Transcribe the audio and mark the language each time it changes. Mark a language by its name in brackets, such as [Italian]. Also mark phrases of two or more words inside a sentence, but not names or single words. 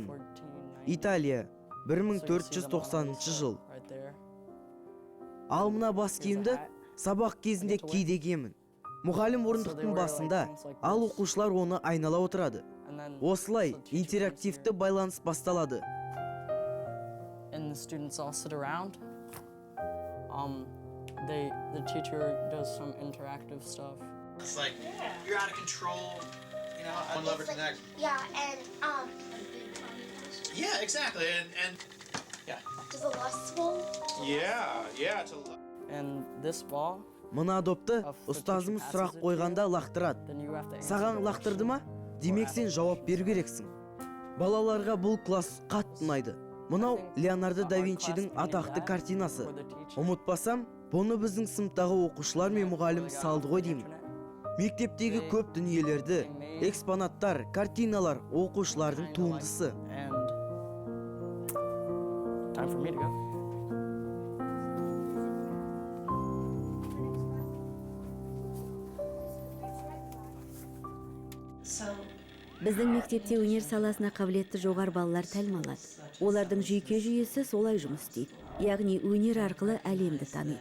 [Kazakh] Италия, 1490 жыл. Ал мына бас киімді сабақ кезінде кейде киемін. Мұғалім орындықтың басында, ал оқушылар оны айнала отырады. Осылай интерактивті байланыс басталады. [English] The teacher does some interactive stuff. It's like you're out of control, you know. One lever to the next. Yeah, and Yeah, exactly, and yeah. does the lustful? Yeah. And this ball, [Kazakh] Мына допты ұстазымыз сұрақ қойғанда лақтырады. [English] then you have to answer [Kazakh] Саған [English] the [Kazakh] лақтырды ма? [English] question. [Kazakh] Демек сен жауап беру керексің. Балаларға бұл класс қатты ұнайды. Мынау Леонардо да Винчидің атақты картинасы. Ұмытпасам, бұны біздің сыныптағы оқушылар мен мұғалім салды ғой деймін. Мектептегі көп дүниелерді, экспонаттар, картиналар оқушылардың туындысы. [English] And time for me to go. [Kazakh] Біздің мектепте өнер саласына қабілетті жоғары балалар тәлім алады. Олардың жүйке жүйесі солай жұмыс істейді. Яғни өнер арқылы әлемді таниды.